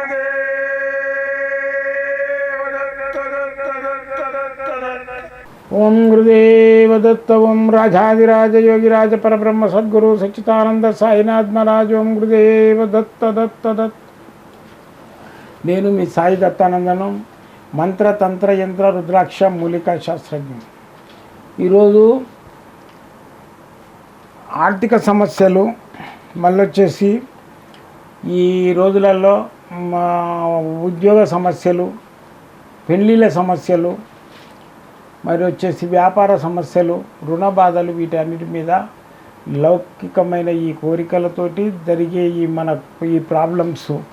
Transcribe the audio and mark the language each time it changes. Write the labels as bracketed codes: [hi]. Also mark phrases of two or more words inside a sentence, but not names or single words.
[sa] ओम गुरुदेव दत्त ओम राजाधिराज योगिराज परब्रह्म सद्गुरु सच्चिदानंद साईनाथ महाराज ओम गुरुदेव दत्त दत्त दत्त. [te] నేను మీ సాయి దత్తానందను, మంత్ర తంత్ర యంత్ర రుద్రాక్ష మూలికా శాస్త్రజ్ఞం. ఈరోజు ఆర్థిక సమస్యలు మళ్ళొచ్చేసి ఈ రోజులలో ఉద్యోగ సమస్యలు, పెళ్ళిళ్ళ సమస్యలు, మరి వచ్చేసి వ్యాపార సమస్యలు, రుణ బాధలు, వీటన్నిటి మీద లౌకికమైన ఈ కోరికలతోటి జరిగే ఈ ప్రాబ్లమ్స్